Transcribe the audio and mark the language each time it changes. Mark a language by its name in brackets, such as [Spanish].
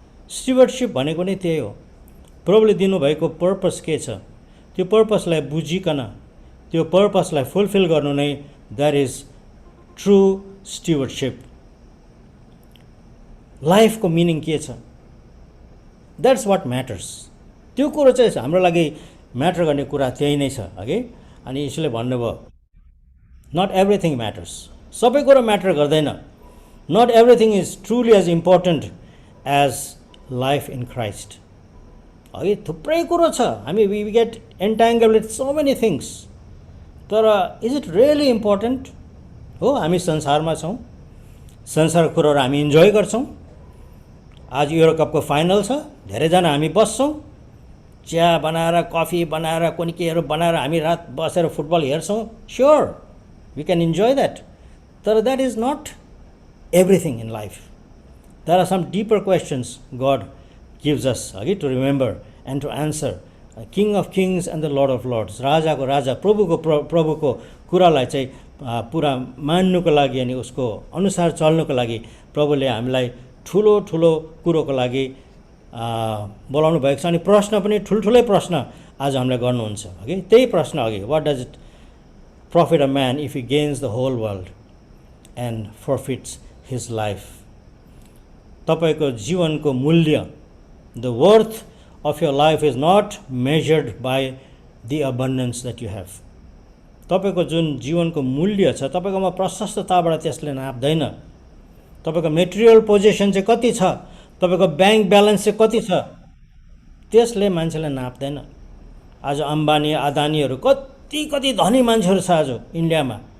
[Nepali] स्टिवर्डसिप भनेको नै त्यही हो। प्रभुले दिनुभएको पर्पस के छ त्यो पर्पसलाई बुझिकन त्यो पर्पसलाई फुलफिल गर्नु नै [English] That is true stewardship. [Nepali] लाइफको मिनिङ के छ, [English] That's what matters. [Nepali] त्यो कुरो चाहिँ हाम्रो लागि म्याटर गर्ने कुरा त्यही नै छ हगि। अनि यसले भन्नुभयो [English] not everything matters, [Nepali] सबै कुरो म्याटर गर्दैन। [English] Not everything is truly as important as life in Christ. [Nepali] अघि थुप्रै कुरो छ, हामी [English] we get entangled with so many things, [Nepali] तर [English] Is it really important? [Nepali] हो, हामी संसारमा छौँ, संसारको कुरोहरू हामी इन्जोय गर्छौँ। आज युरो कपको फाइनल छ, धेरैजना हामी बस्छौँ, चिया बनाएर, कफी बनाएर, कुनै केहरू बनाएर हामी रात बसेर फुटबल हेर्छौँ। [English] Sure, we can enjoy that, तर that is not everything in life. There are some deeper questions God gives us to remember and to answer. King of kings and the Lord of lords. [Nepali] राजाको राजा, प्रभुको कुरालाई चाहिँ पुरा मान्नुको लागि अनि उसको अनुसार चल्नुको लागि प्रभुले हामीलाई ठुलो ठुलो कुरोको लागि बोलाउनु भएको छ। अनि प्रश्न पनि ठुल्ठुलै प्रश्न आज हामीलाई गर्नुहुन्छ। त्यही प्रश्न अघि, [English] what does it profit a man if he gains the whole world and forfeits his life? [Nepali] तपाईको जीवनको मूल्य, [English] the worth of your life is not measured by the abundance that you have. [Nepali] तपाईको जुन जीवनको मूल्य छ, तपाईकोमा प्रशस्तताबाट त्यसले नाप्दैन। तपाईको मेटेरियल पोजिसन चाहिँ कति छ, तपाईको ब्याङ्क ब्यालेन्स चाहिँ कति छ, त्यसले मान्छेले नाप्दैन। आज अम्बानी, अदानीहरू कति कति धनी मान्छेहरू छ आज इन्डियामा।